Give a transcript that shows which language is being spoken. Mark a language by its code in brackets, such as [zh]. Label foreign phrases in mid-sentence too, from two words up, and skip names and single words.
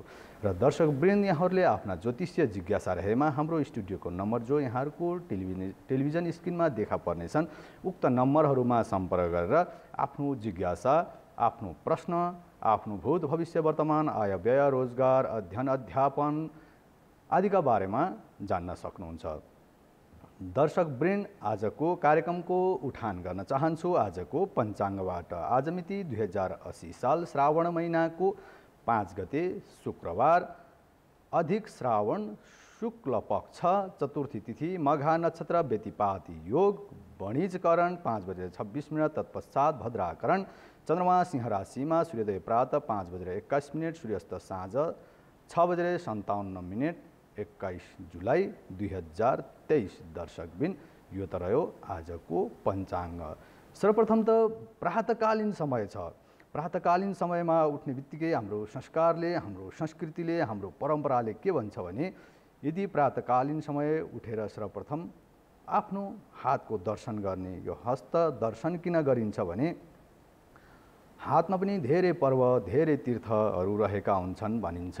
[ne] र दर्शक वृन्द, यहाँहरूले आफ्ना ज्योतिषीय जिज्ञासा रहेमा हाम्रो स्टुडियोको नम्बर जो यहाँहरूको [en] television screen [ne] देखा पर्नेछन्, उक्त नम्बरहरूमा सम्पर्क गरेर आफ्नो जिज्ञासा, आफ्नो प्रश्न, आफ्नो भूत भविष्य वर्तमान आय व्यय रोजगार अध्ययन अध्यापन आदिका बारेमा जान्न सक्नुहुन्छ। दर्शक वृन्द, आजको कार्यक्रमको उठान गर्न चाहन्छु आजको पञ्चाङ्गबाट। आज मिति 2080 साल श्रावण महिनाको 5 गते शुक्रबार, अधिक श्रावण शुक्ल पक्ष चतुर्थी तिथि, मघा नक्षत्र, व्यतिपाती योग, वणिजकरण 5:26 तत्पश्चात भद्राकरण, चन्द्रमा सिंह राशिमा, सूर्योदय प्रातः 5:21, सूर्यास्त साँझ 6:57 21 जुलाई 2023। दर्शकबिन, यो त रह्यो आजको पञ्चाङ्ग। सर्वप्रथम त प्रातकालीन समय छ। प्रातकालीन समयमा उठ्ने बित्तिकै हाम्रो संस्कारले, हाम्रो संस्कृतिले, हाम्रो परम्पराले के भन्छ भने, यदि प्रातकालीन समय उठेर सर्वप्रथम आफ्नो हातको दर्शन गर्ने, यो हस्त दर्शन किन गरिन्छ भने हातमा पनि धेरै पर्व, धेरै तीर्थहरू रहेका हुन्छन् भनिन्छ।